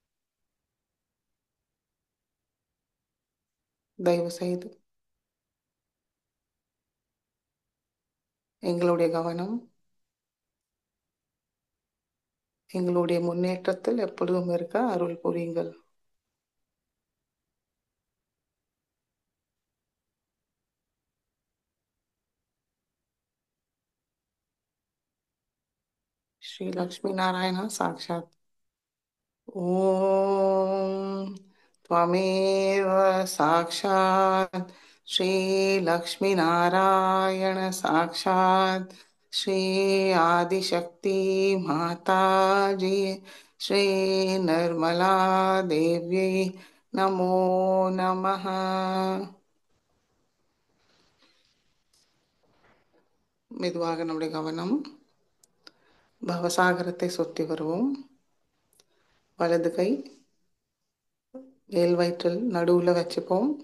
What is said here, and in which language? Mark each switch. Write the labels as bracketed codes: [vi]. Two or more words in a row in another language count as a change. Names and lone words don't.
[ta] தயவு செய்து எங்களுடைய கவனம் எங்களுடைய முன்னேற்றத்தில் எப்பொழுதும் இருக்க அருள் புரியுங்கள். [sa] श्री लक्ष्मी नारायण साक्षात्। ॐ त्वमेव साक्षात् श्रीलक्ष्मीनारायण साक्षात् श्री आदिशक्ति माताजी श्री निर्मला देव्यै नमो नमः। [ta] மெதுவாக நம்முடைய கவனம் பவசாகரத்தை சுற்றி வருவோம். வலது கை மேல் வயிற்றில் நடுவுல வச்சுப்போம்.